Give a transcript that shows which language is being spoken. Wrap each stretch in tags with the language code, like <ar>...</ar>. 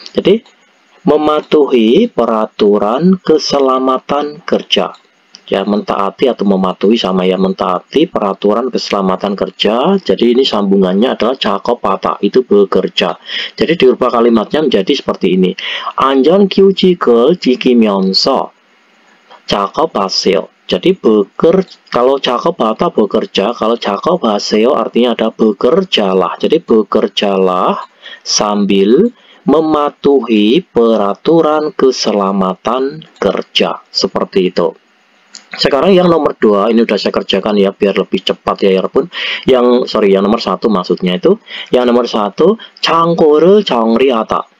<id>Jadi mematuhi peraturan keselamatan kerja. Ya, mentaati atau mematuhi sama ya, mentaati peraturan keselamatan kerja. Jadi ini sambungannya adalah 작업하다, itu bekerja. Jadi dirubah kalimatnya menjadi seperti ini.</id> <ko>안전규칙을 지키면서 작업하세요.</ko> <id>Jadi kalau 작업하다 bekerja, kalau 작업하세요 artinya ada bekerjalah. Jadi bekerjalah sambil mematuhi peraturan keselamatan kerja. Seperti itu. Sekarang yang nomor 2 ini udah saya kerjakan ya biar lebih cepat ya walaupun yang nomor 1 maksudnya itu yang nomor 1</id> <ko>창고를 정리하다.</ko>